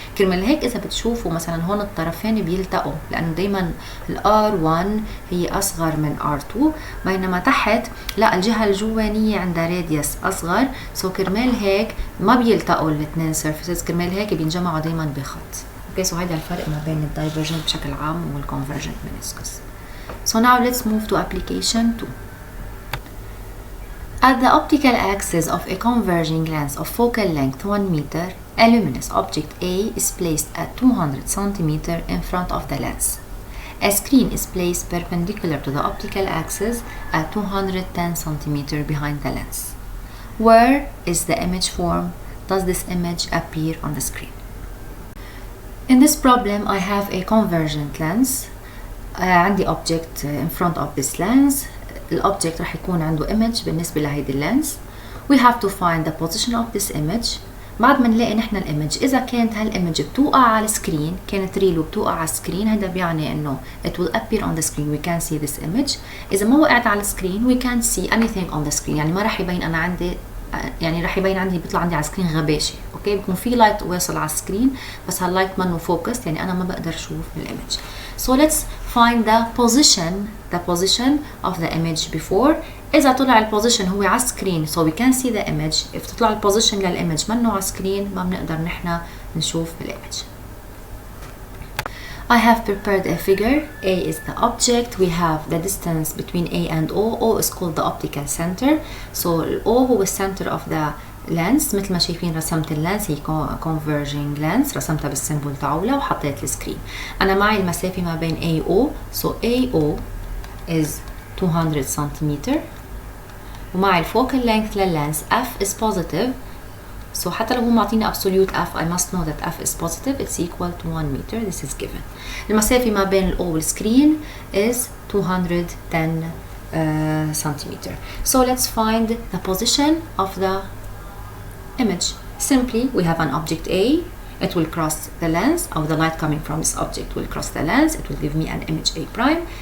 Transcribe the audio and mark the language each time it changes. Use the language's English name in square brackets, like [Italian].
[Arabic] كرمال هيك اذا بتشوفوا مثلا هون الطرفين بيلتقوا لانه دائما R1 هي اصغر من R2، بينما تحت لا، الجهه الجوانيه عندها راديوس اصغر. سو كرمال هيك ما بيلتقوا الاثنين سيرفيسز، كرمال هيك بينجمعوا دائما بخط. اوكي، سو هيدا الفرق ما بين الدايفرجنت بشكل عام والكونفرجنت meniscus. [English] So now let's move to application 2. At the optical axis of a converging lens of focal length 1 meter, a luminous object A is placed at 200 centimeter in front of the lens. A screen is placed perpendicular to the optical axis at 210 centimeter behind the lens. Where is the image formed? Does this image appear on the screen? In this problem, I have a convergent lens. عندي object in front of this lens. [Arabic] الobject رح يكون عنده image بالنسبة لهيدي اللينس. [English] We have to find the position of this image. [Arabic] بعد ما نلاقي نحن الإيمج، إذا كانت هالإيمج بتوقع على السكرين، كانت ريل وبتوقع على السكرين، هذا بيعني إنه [English] it will appear on the screen. We can see this image. [Arabic] إذا ما وقعت على السكرين [English] we can't see anything on the screen. [Arabic] يعني ما رح يبين أنا عندي، يعني رح يبين عندي بيطلع عندي على السكرين غباشة. اوكي، بيكون في لايت واصل على السكرين بس هاللايت منه فوكس، يعني انا ما بقدر اشوف الايمج. [English] So let's find the position of the image before. [Arabic] اذا طلع البوزيشن هو على السكرين [English] so we can see the image. [Arabic] if تطلع البوزيشن للايمج منه على السكرين ما بنقدر نحن نشوف الايمج. [English] I have prepared a figure. A is the object. We have the distance between A and O. O is called the optical center. So O هو center of the lens. [Arabic] مثل ما شايفين رسمت اللينس، هي converging lens، رسمتها بالسيمبل تاعولها وحطيت السكرين. أنا معي المسافة ما بين AO. [English] So AO is 200 centimeter. [Arabic] ومعي الفوكال length لللينس [English] F is positive. So [Arabic] حتى لو هو معطيني [English] absolute f, I must know that f is positive. It's equal to 1 meter. This is given. [Arabic] المسافة ما بين ال O والscreen [English] is 210 centimeter. So let's find the position of the image. Simply, we have an object A. It will cross the lens, or the light coming from this object will cross the lens. It will give me an image A prime.